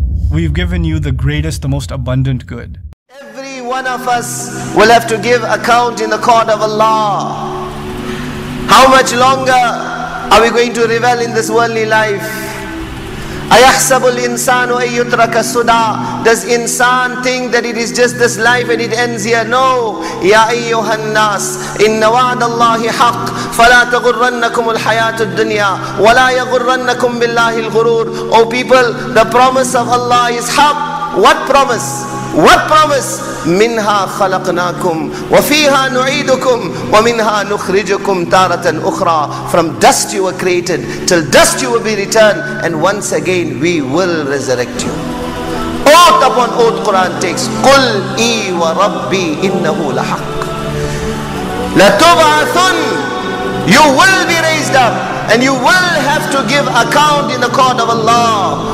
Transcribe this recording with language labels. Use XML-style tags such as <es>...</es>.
<en>We've given you the greatest, the most abundant good. Every one of us will have to give account in the court of Allah. How much longer are we going to revel in this worldly life?</en> <ar>أَيَحْسَبُ الْإِنسَانُ أَن يُتْرَكَ سُدًى.</ar> <en>Does insan think that it is just this life and it ends here? No.</en> <ar>يَا أَيُّهَا النَّاسِ إِنَّ وَعْدَ اللَّهِ حَقٌّ فَلَا تَغُرَّنَّكُمُ الْحَيَاةُ الدُّنْيَا وَلَا يَغُرَّنَّكُمْ بِاللَّهِ الْغُرُورُ.</ar> <en>O people, the promise of Allah is haqq. What promise? What promise?</en> <ar>منها خلقناكم وفيها نعيدكم ومنها نخرجكم تارة أخرى.</ar> <en>From dust you were created, till dust you will be returned, and once again we will resurrect you. Oath upon oath Quran takes.</en> <ar>قُلْ إِي وَرَبِّي إِنَّهُ لَحَقٌّ لَتُبْعَثُنَّ.</ar> <en>You will be raised up and you will have to give account in the court of Allah.</en>